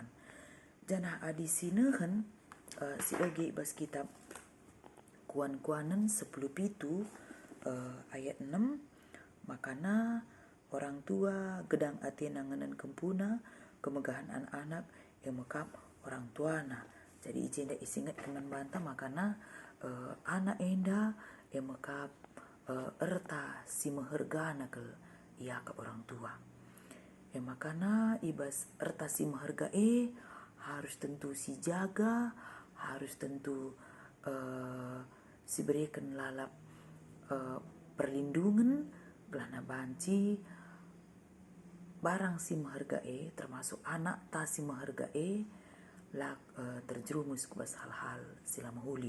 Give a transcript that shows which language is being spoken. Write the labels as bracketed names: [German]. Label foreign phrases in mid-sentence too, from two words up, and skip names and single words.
[Batak Karo] Jana adi sinehan si oge ibas kitab kuan-kuanan 10 pitu ayat 6 makana orang tua gedang ati nanganan kempuna kemegahan anak-anak mekap orang tuana. Jadi izinda isingat keman banta makana anak enda mekap erta si mehergana ke ia ke orang tua. Makana ibas erta si meherga harus tentu si jaga, harus tentu si berikan lalap perlindungan gelana banci barang si meherga termasuk anak ta si meherga terjerumus kubas hal-hal sila mahuli.